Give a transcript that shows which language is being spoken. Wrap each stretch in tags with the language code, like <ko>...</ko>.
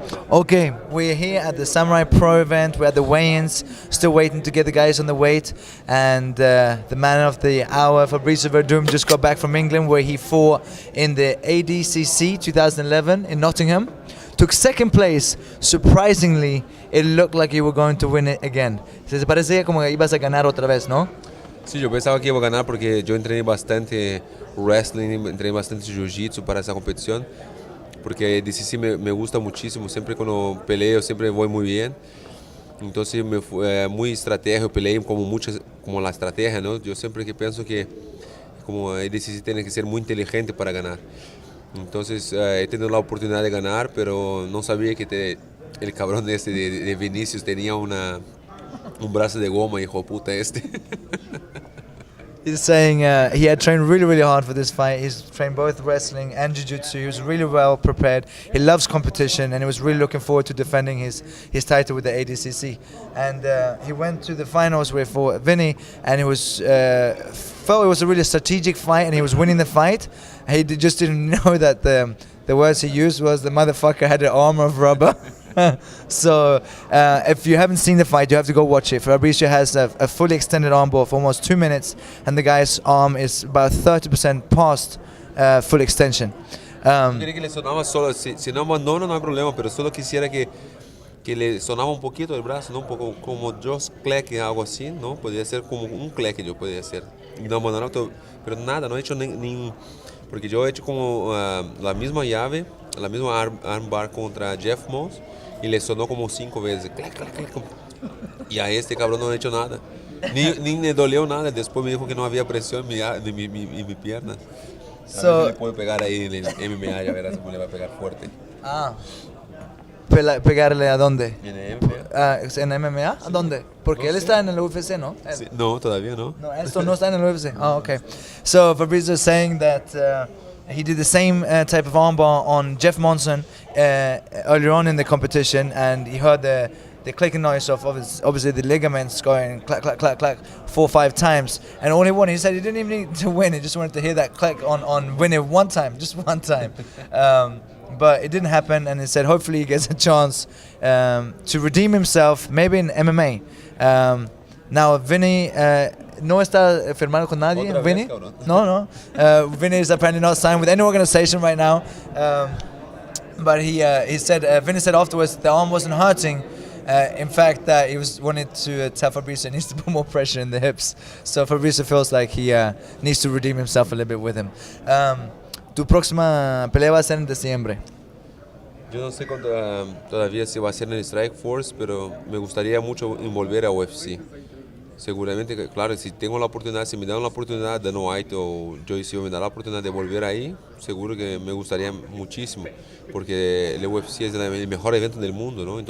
<en>Okay, we're here at the Samurai Pro event. We're at the weigh-ins, still waiting to get the guys on the weight. And the man of the hour, Fabricio Werdum, just got back from England, where he fought in the ADCC 2011 in Nottingham. Took second place. Surprisingly, it looked like you were going to win it again.</en> <es>Se parecía como que ibas a ganar otra vez, ¿no? Sí, yo pensaba que iba a ganar porque yo entrené bastante wrestling, entrené bastante jiu-jitsu para esa competición. Porque ADCC me gusta muchísimo, siempre cuando peleo siempre voy muy bien. Entonces muy estratégico, peleé como la estrategia, ¿no? Yo siempre que pienso que como ADCC tiene que ser muy inteligente para ganar. Entonces he tenido la oportunidad de ganar, pero no sabía que el cabrón de Vinicius tenía un brazo de goma, hijo de puta este.</es> <en>He's saying he had trained really, really hard for this fight. He's trained both wrestling and jiu-jitsu. He was really well prepared. He loves competition, and he was really looking forward to defending his title with the ADCC. And he went to the finals for Vinny, and he was felt it was a really strategic fight, and he was winning the fight. He just didn't know that the words he used was the motherfucker had an arm of rubber. So if you haven't seen the fight, you have to go watch it. Fabricio has a fully extended arm bar for almost 2 minutes, and the guy's arm is about 30% past full extension.</en> <es>Quería que le sonaba solo, si no abandono no hay problema, pero solo quisiera que le sonaba un poquito el brazo, ¿no? Un poco como</es> <en>just clack,</en> <es>algo así, ¿no? Podría ser como un clack yo podría hacer. Y no abandonar, pero nada, no he hecho ni porque yo he hecho como la misma llave, la misma armbar contra Jeff Moss, y le sonó como 5 veces. Clac, clac, clac. Y a este cabrón no he hecho nada. Ni me dolió nada. Después me dijo que no había presión en mi pierna. So, le puedo pegar ahí en el MMA, ya verás cómo le va a pegar fuerte. ¿Pegarle a dónde? En el MMA. ¿En MMA? ¿A dónde? Porque él está en el UFC, ¿no? Sí, no, todavía no. No, esto no está en el UFC.</es> <en>Oh, okay. So Fabricio is saying that he did the same type of armbar on Jeff Monson earlier on in the competition, and he heard the clicking noise of obviously the ligaments going clack, clack, clack, clack 4 or 5 times. And all he wanted, he said he didn't even need to win, he just wanted to hear that click on winning one time, just one time. But it didn't happen, and he said hopefully he gets a chance to redeem himself, maybe in MMA. Now</en> <es>Vinny no está firmado con nadie. Vinny? No.</es> <en>Vinny is apparently not signed with any organization right now. But he said, Vinny said afterwards the arm wasn't hurting. In fact, that he wanted to tell Fabricio he needs to put more pressure in the hips. So Fabricio feels like he needs to redeem himself a little bit with him.</en> <es>Tu próxima pelea va a ser en diciembre. Yo no sé todavía si va a ser en el Strike Force, pero me gustaría mucho volver a UFC. Seguramente, claro, si tengo la oportunidad, si me dan la oportunidad de No White o Joyce me da la oportunidad de volver ahí, seguro que me gustaría muchísimo, porque el UFC es el mejor evento del mundo, ¿no?</es>